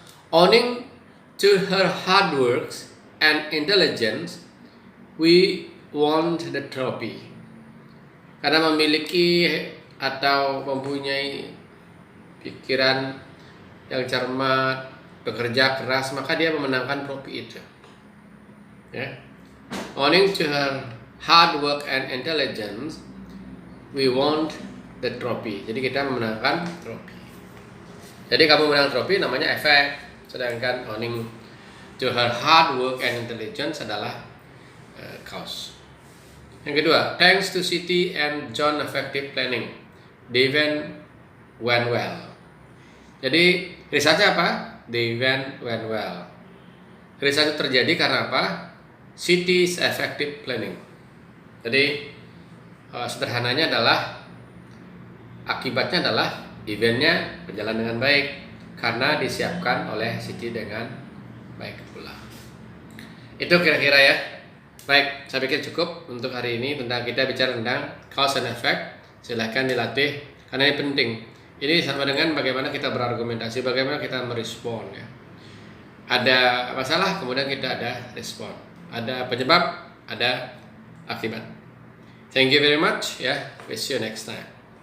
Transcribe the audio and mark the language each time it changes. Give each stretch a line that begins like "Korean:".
English: Owing to her hard works and intelligence, we won the trophy.
Indonesian: Karena memiliki atau mempunyai pikiran yang cermat, bekerja keras, maka dia memenangkan trofi itu. Ya.
English: Owing to her hard work and intelligence, we won the trophy.
Indonesian: Jadi kita memenangkan trofi. Jadi kamu menang trofi namanya efek. Sedangkan
English: owing to her hard work and intelligence
Indonesian: adalah cause. Yang kedua,
English: thanks to Siti and John effective planning, the event went well.
Indonesian: Jadi researchnya apa?
English: The event went well.
Indonesian: Research itu terjadi karena apa?
English: Siti's effective planning.
Indonesian: Jadi sederhananya adalah akibatnya adalah eventnya berjalan dengan baik karena disiapkan oleh Siti dengan baik pula. Itu kira-kira ya. Baik, saya pikir cukup untuk hari ini tentang kita bicara tentang cause and effect. Silahkan dilatih karena ini penting. Ini sama dengan bagaimana kita berargumentasi, bagaimana kita merespon ya. Ada masalah, kemudian kita ada respon. Ada penyebab, ada akibat.
English: Thank you very much ya. We'll see you next time.